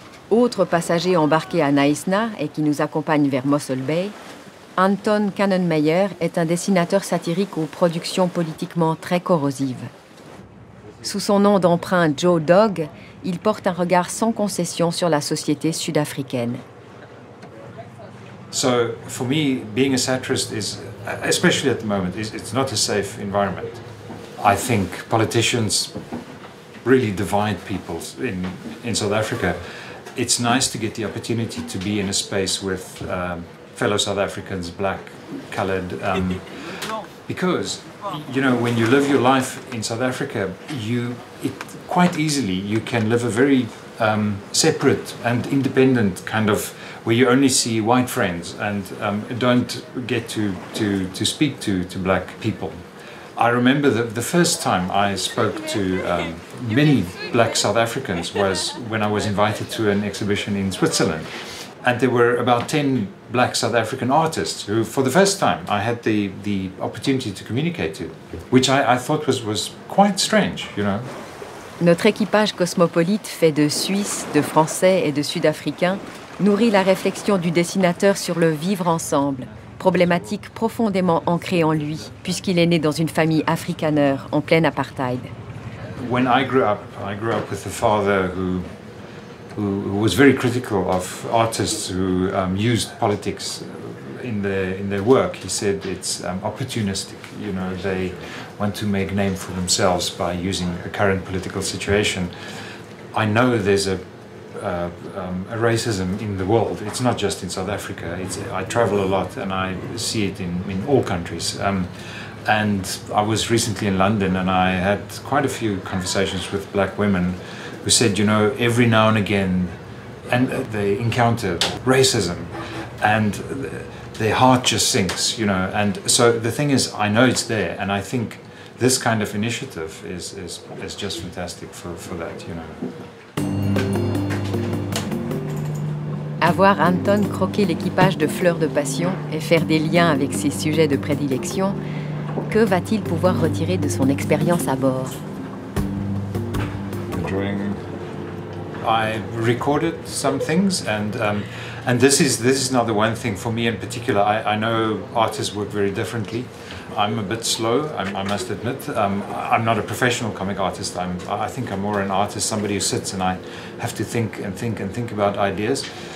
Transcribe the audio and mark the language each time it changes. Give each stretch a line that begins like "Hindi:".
French: Autre passager embarqué à Naïsna et qui nous accompagne vers Mossel Bay, Anton Kannenmeyer est un dessinateur satirique aux productions politiquement très corrosives. Sous son nom d'emprunt Joe Dog, il porte un regard sans concession sur la société sud-africaine.
English: So, for me, being a satirist is, especially at the moment, it's not a safe environment. I think politicians really divide people in South Africa. It's nice to get the opportunity to be in a space with fellow South Africans, black, coloured, because you know, when you live your life in South Africa, quite easily you can live a very separate and independent kind of, where you only see white friends and don't get to speak to black people. I remember the first time I spoke to many black South Africans was when I was invited to an exhibition in Switzerland. And there were about 10 black South African artists who, for the first time, I had the opportunity to communicate to, which I thought was quite strange, you know.
French: Notre équipage cosmopolite fait de Suisses, de Français et de Sud-Africains nourrit la réflexion du dessinateur sur le vivre ensemble, problématique profondément ancrée en lui, puisqu'il est né dans une famille afrikaneur en plein apartheid.
English: When I grew up with a father who was very critical of artists who used politics in their work. He said it's opportunistic, you know, they want to make a name for themselves by using a current political situation. I know there's a racism in the world. It's not just in South Africa. I travel a lot and I see it in all countries. And I was recently in London and I had quite a few conversations with black women who said, you know, every now and again, and they encounter racism and their heart just sinks, you know. And so the thing is, I know it's there, and I think this kind of initiative is just fantastic for that, you know.
French: Avoir Anton croquer l'équipage de Fleurs de Passion et faire des liens avec ses sujets de prédilection, que va-t-il pouvoir retirer de son expérience à bord?
English: I recorded some things, and this is not the one thing for me in particular. I know artists work very differently. I'm a bit slow, I must admit. I'm not a professional comic artist. I think I'm more an artist, somebody who sits and I have to think and think and think about ideas.